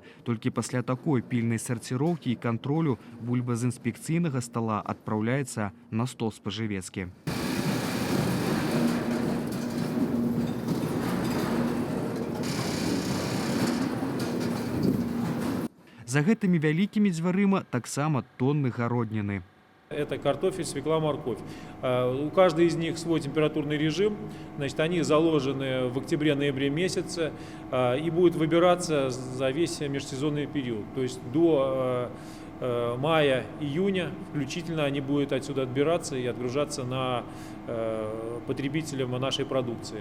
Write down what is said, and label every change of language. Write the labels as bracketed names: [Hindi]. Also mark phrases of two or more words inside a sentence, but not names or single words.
[Belarusian] Толькі пасля такой пільнай сарціроўкі і кантролю бульба з інспекцыйнага стола адпраўляецца на стол спажывецкі. За гэтымі вялікімі дзвярыма таксама тонны гародніны. [Russian] Это картофель, свекла, морковь. У каждой из них свой температурный режим. Значит, они заложены в октябре-ноябре месяце и будут выбираться за весь межсезонный период. То есть до мая-июня включительно они будут отсюда отбираться и отгружаться на потребителям нашей продукции.